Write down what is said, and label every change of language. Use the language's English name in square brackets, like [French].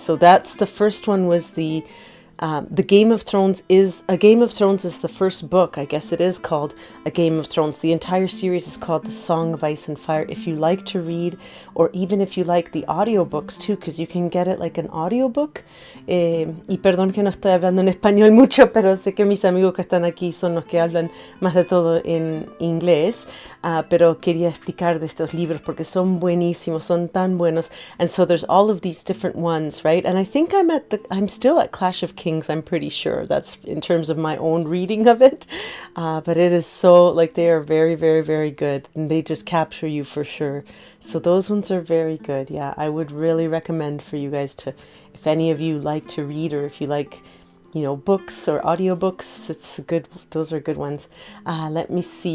[English] So that's the first one, was the Game of Thrones is the first book. I guess it is called A Game of Thrones. The entire series is called The Song of Ice and Fire. If you like to read, or even if you like the audiobooks too, because you can get it like an audiobook. [Spanish] Y perdón que no estoy hablando en español mucho, pero sé que mis amigos que están aquí son los que hablan más de todo en inglés. Pero quería explicar de estos libros porque son buenísimos, son tan buenos. [English] And so there's all of these different ones, right? And I think I'm still at Clash of Kings, I'm pretty sure. That's in terms of my own reading of it. But it is so, like, they are very, very, very good. And they just capture you for sure. So those ones are very good. Yeah, I would really recommend for you guys to, if any of you like to read, or if you like, you know, books or audiobooks, those are good ones. Let me see.